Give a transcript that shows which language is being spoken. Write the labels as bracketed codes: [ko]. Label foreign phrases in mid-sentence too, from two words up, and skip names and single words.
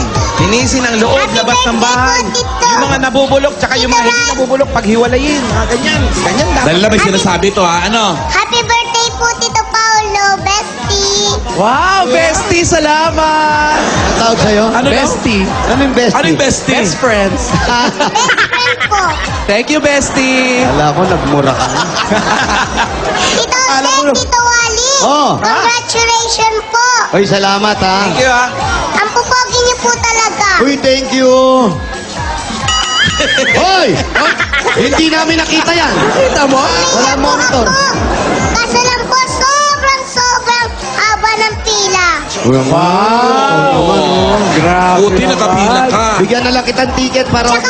[tl] Linisin ang loob, labas ng bahay. Yung mga nabubulok, tsaka yung mga hindi nabubulok, paghiwalayin. Ganyan. Ganyan dapat. Dahil na may sinasabi to, ha? Ano? [en] Happy birthday po, Tito Paolo, bestie. [tl] Wow, bestie, salamat! Ang tawag sa'yo? Ano [en] Bestie. [tl] Ano yung bestie? Ano yung bestie? [en] Best friends. Best friend po. Thank you, bestie. [tl] Kala ko, nagmura ka. Tito Alam ko Oseng, na. Tito Wally. Oh. Congratulations po. Oy, salamat ha. [en] Thank you, [tl] ha? Ang pupogi niyo po talaga. Uy, [en] thank you. [tl] Hoy! Hindi namin nakita yan. Kita mo? Wala monitor. Kaso lang po, sobrang haba ng pila. Wow! Grabe Buti nakapila ka. Bigyan na lang kitang ticket para huwag